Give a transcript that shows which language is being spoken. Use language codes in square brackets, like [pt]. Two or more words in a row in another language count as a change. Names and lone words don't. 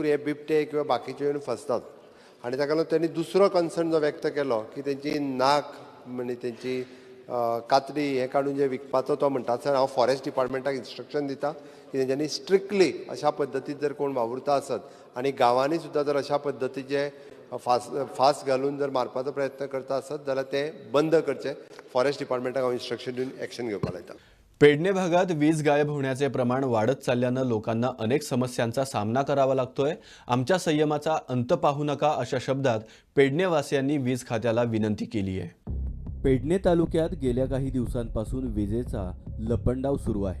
[kok] हे बिबटे किंवा बाकीचे येवन फसतात आनी ताका लागून तेणी दुसरो कन्सर्न जो व्यक्त केलो की तेंची नाक म्हणजे तेंची कातडी हे काडून जे विकपाचो तो म्हणटा सर हांव [en] forest department [kok] इन्स्ट्रक्शन दिता की तेंच्यांनी स्ट्रिक्टली अशा पद्दतीन जर कोण वावुरता आसत आनी गांवांनी सुद्दां जर अशा पद्दतीचे फास घालून जर मारपाचो प्रयत्न करता आसत जाल्यार ते बंद करचे. [en] forest department [kok] हांव इन्स्ट्रक्शन दिवन एक्शन घेवपाक लायता. [mr] पेडणे भागात वीज गायब होण्याचे प्रमाण वाढत चालल्यानं लोकांना अनेक समस्यांचा सामना करावा लागतोय. आमच्या संयमाचा अंत पाहू नका अशा शब्दात पेडणेवासियांनी वीज खात्याला विनंती केली आहे. पेडणे तालुक्यात गेल्या काही दिवसांपासून विजेचा लपंडाव सुरू आहे.